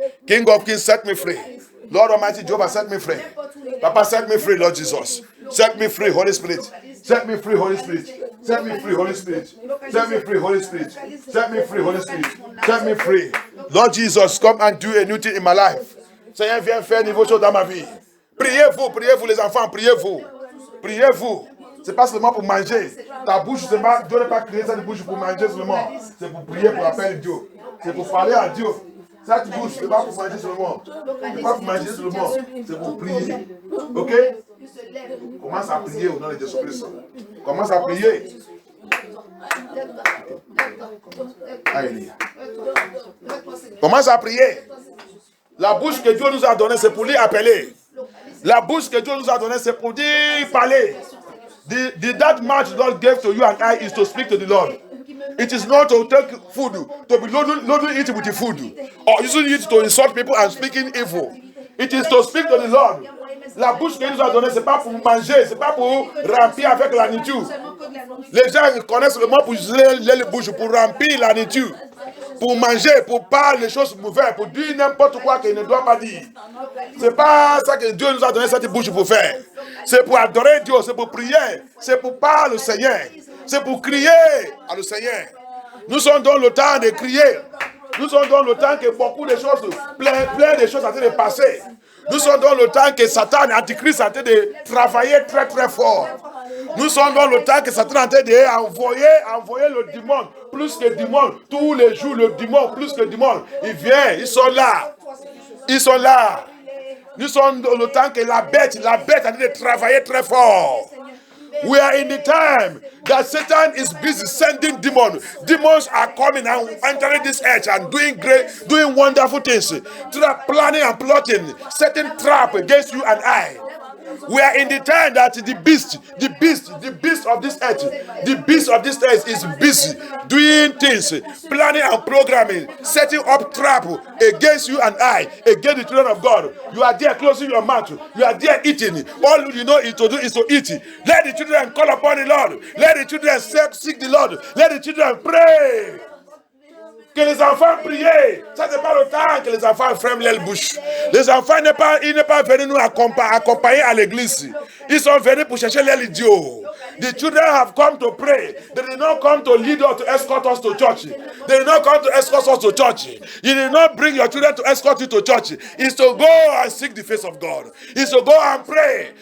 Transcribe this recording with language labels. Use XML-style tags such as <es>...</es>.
<en>King of Kings, set me free. Lord Almighty Jehovah, set me free. Papa, set me free, Lord Jesus. Set me free, Holy Spirit. Set me free, Holy Spirit. Set me free, Holy Spirit. Set me free, Holy Spirit. Set me free, Holy Spirit. Set me free. Lord Jesus, come and do a new thing in my life.</en> <fr>Seigneur, viens faire un nouveau chose dans ma vie. Priez-vous les enfants, priez-vous. Priez-vous. C'est pas seulement pour manger. Ta bouche, Dieu n'a pas créé cette bouche pour manger seulement. C'est pour prier, pour appeler Dieu. C'est pour parler à Dieu. Cette bouche, c'est pas pour manger seulement. C'est pas pour manger seulement. C'est pour prier. Ok? Commence à prier au nom de Jésus-Christ. Commence à prier. Alléluia. Commence à prier. La bouche que Dieu nous a donnée, c'est pour lui appeler. La bouche que Dieu nous a donnée, c'est pour dire parler.</fr> <en>That mouth God gave to you and I is to speak to the Lord. It is not to take food, to be loading it with the food, or using it to insult people and speaking evil. It is to speak to the Lord.</en> <fr>La bouche qu'il nous a donnée, c'est pas pour manger, c'est pas pour remplir avec la nourriture. Les gens connaissent le mot pour utiliser les bouches, pour remplir la nourriture, pour manger, pour parler des choses mauvaises, pour dire n'importe quoi qu'il ne doit pas dire. C'est pas ça que Dieu nous a donné cette bouche pour faire. C'est pour adorer Dieu, c'est pour prier, c'est pour parler au Seigneur, c'est pour crier à le Seigneur. Nous sommes dans le temps de crier. Nous sommes dans le temps que beaucoup de choses, plein de choses sont en train de passer. Nous sommes dans le temps que Satan, Antichrist, est en train de travailler très très fort. Nous sommes dans le temps que Satan est en train d'envoyer le démon, plus que démon, tous les jours le démon, plus que démon. Il vient, ils sont là. Ils sont là. Nous sommes dans le temps que la bête est en train de travailler très fort.</fr> <en>We are in the time that Satan is busy sending demons. Demons are coming and entering this earth and doing wonderful things. Planning and plotting, setting trap against you and I. We are in the time that the beast of this earth is busy doing things, planning and programming, setting up trap against you and I, against the children of God. You are there closing your mouth. You are there eating. All you know is to do is to eat. Let the children call upon the Lord. Let the children seek the Lord. Let the children pray.</en> <fr>Que les enfants prient. Ça n'est pas le temps que les enfants ferment leur bouche. Les enfants ils n'est pas venus nous accompagner à l'église. Ils sont venus pour chercher leur idiot.</fr> <en>The children have come to pray. They did not come to lead us, to escort us to church. They did not come to escort us to church. You did not bring your children to escort you to church. It's to go and seek the face of God. It's to go and pray.</en>